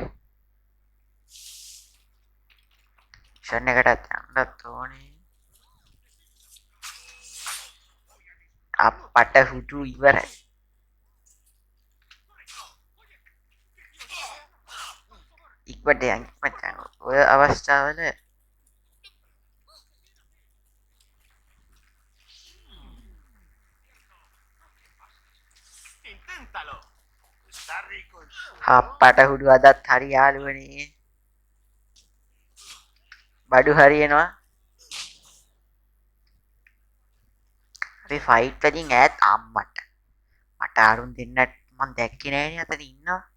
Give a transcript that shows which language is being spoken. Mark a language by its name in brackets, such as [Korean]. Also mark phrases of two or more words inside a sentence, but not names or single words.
[Sinhala] මිෂන් එකටත් යන්නත් ඕනේ. අපට හුදු ඉවරයි. ඉක්මනට යන්න මචං. ඔය අවස්ථාවල [Spanish] Inténtalo. Está rico el [Sinhala] අපට හුදු අදත් හරි යාළුවනේ. බඩු හරියනවා. අපි ෆයිට් වලින් ඈත් අම්මට. මට අරුන් දෙන්නත් මම දැක්කේ නෑනේ අතන ඉන්නවා.